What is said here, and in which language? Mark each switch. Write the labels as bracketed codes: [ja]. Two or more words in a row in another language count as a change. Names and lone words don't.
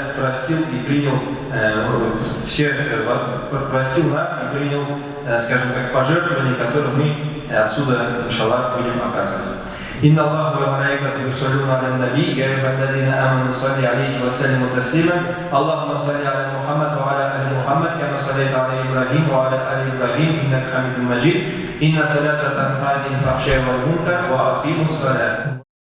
[ru] простил и принял всех, простил нас и принял, скажем так, пожертвования, которые мы отсюда, иншаллах, будем оказывать. [ar] إن الله وملائكته يصلون على النبي يا أيها الذين آمنوا صلوا عليه وسلموا تسليما اللهم صل على محمد وعلى آل محمد كما صليت على إبراهيم وعلى آل إبراهيم إنك حميد مجيد إن الصلاة تنهى عن الفحشاء والمنكر وأقيموا الصلاة